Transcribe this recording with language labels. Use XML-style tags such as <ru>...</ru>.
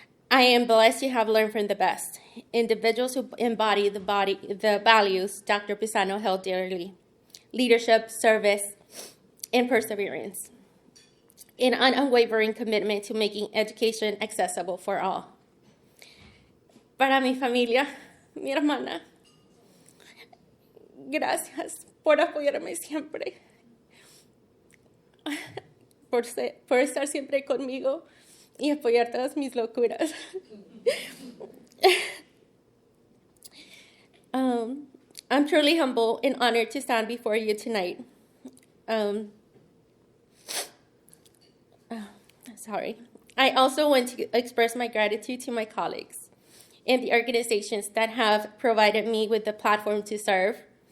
<en>I am blessed to have learned from the best, individuals who embody the values Dr. Pisano held dearly: leadership, service, and perseverance, an unwavering commitment to making education accessible for all.</en> <es>Para mi familia, mi hermana, gracias por apoyarme siempre, por estar siempre conmigo y apoyar todas mis locuras.</es> <en>I'm truly humble and honored to stand before you tonight. Sorry. I also want to express my gratitude to my colleagues and the organizations that have provided me with the platform to serve.</en>